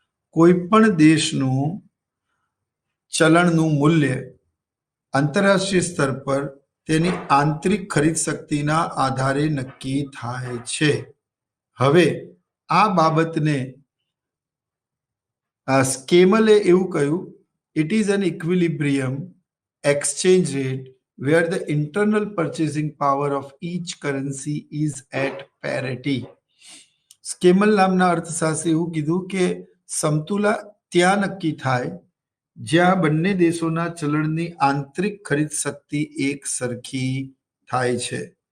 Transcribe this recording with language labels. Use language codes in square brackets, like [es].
[gu] કોઈપણ દેશનું ચલણનું મૂલ્ય આંતરરાષ્ટ્રીય સ્તર પર તેની આંતરિક ખરીદ શક્તિના આધારે નક્કી થાય છે. હવે આ બાબતને સ્કેમલે એવું કહ્યું, [en] it is an equilibrium exchange rate where the internal purchasing power of each currency is at parity. [gu] સ્કેમલ નામના અર્થશાસ્ત્રી એવું કીધું કે સમતુલા ત્યાં નક્કી થાય જ્યાં બંને દેશોના ચલણની આંતરિક ખરીદ શક્તિ એક સરખી થાય છે.